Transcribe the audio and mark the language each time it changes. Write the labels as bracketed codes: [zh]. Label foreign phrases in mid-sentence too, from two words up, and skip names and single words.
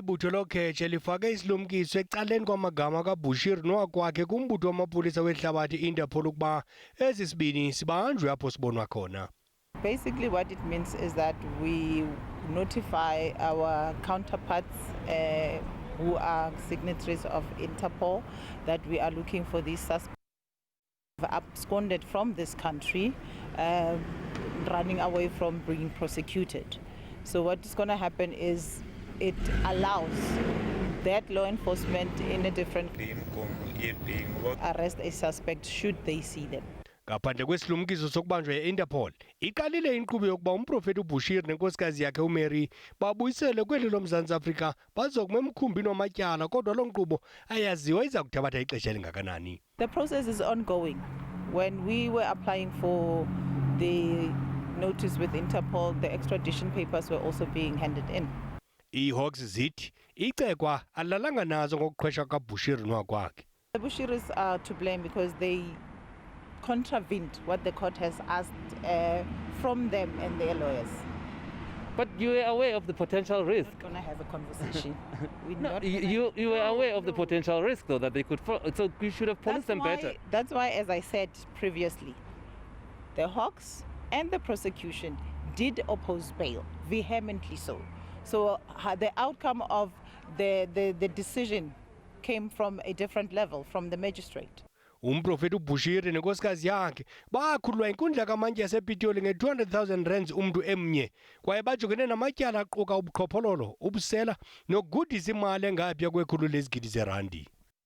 [xh] ibutho loKhetshe lifake isilumkiso ecaleni kwamagama kaBushiri nowakwakhe kumbutho wamapolisa wehlabathi Interpol ukuba ezi sibini sibanjwe apho sibonwa khona. [en] Basically what it means is that we notify our counterparts who are signatories of Interpol that we are looking for these suspects absconded from this country, running away from being prosecuted. So what is going to happen is it allows that law enforcement in a different arrest a suspect should they see them. [xh] Ngaphandle kwesilumkiso sokubanjwa ye-Interpol, iqalile inkqubo yokuba umprofeti uBushiri nenkosikazi yakhe uMary babuyisele kweli loMzants'Afrika bazokuma emkhumbini wamatyala, kodwa lo nkqubo ayaziwa iza kuthabatha ixesha elingakanani. [en] The process is ongoing. When we were applying for the notice with Interpol, the extradition papers were also being handed in. [xh] IiHawks zithi icekwa alalanga nazo ngokuqhwesha kaBushiri nowakwakhe. [en] The Bushiris are to blame because they contravened what the court has asked from them and their lawyers. But you were aware of the potential risk. We're not going to have a conversation. You were aware of the potential risk, though, that they could fall. So you should have policed them better. That's why, as I said previously, the Hawks and the prosecution did oppose bail, vehemently so. So the outcome of the decision came from a different level, from the magistrate. [xh] Umprofeti uBushiri nenkosikazi yakhe bakhululwa inkundla kamantyi yasePitoli nge-200,000 rands umntu emnye, kwaye bajongene namatyala aquka ubuqhophololo, ubusela nokugudisa imali engaphaya kwekhulu lezigidi zerandi.